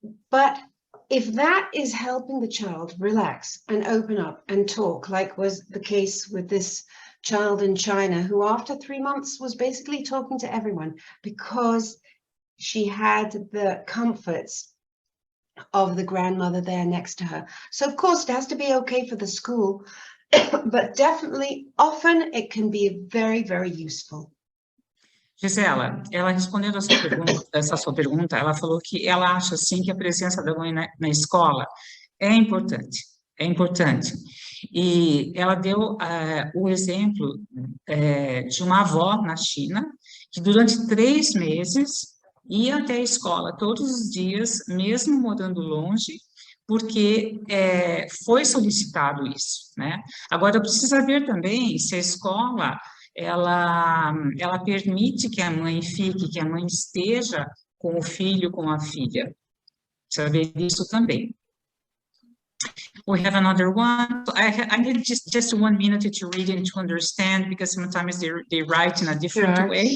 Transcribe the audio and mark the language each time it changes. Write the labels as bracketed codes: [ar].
[en] But if that is helping the child relax and open up and talk, like was the case with this child in China, who after 3 months was basically talking to everyone because she had the comforts of the grandmother there next to her. So of course it has to be okay for the school, but definitely often it can be very, very useful. [pt] Gisela, ela respondendo essa sua pergunta, ela falou que ela acha, sim, que a presença da mãe na escola é importante, é importante. E ela deu o exemplo de uma avó na China, que durante 3 meses ia até a escola todos os dias, mesmo morando longe, porque foi solicitado isso, né? Agora, precisa ver também se a escola ela permite que a mãe fique, que a mãe esteja com o filho, com a filha. Saber isso também. [en] We have another one. I need just 1 minute to read and to understand, because sometimes they write in a different way,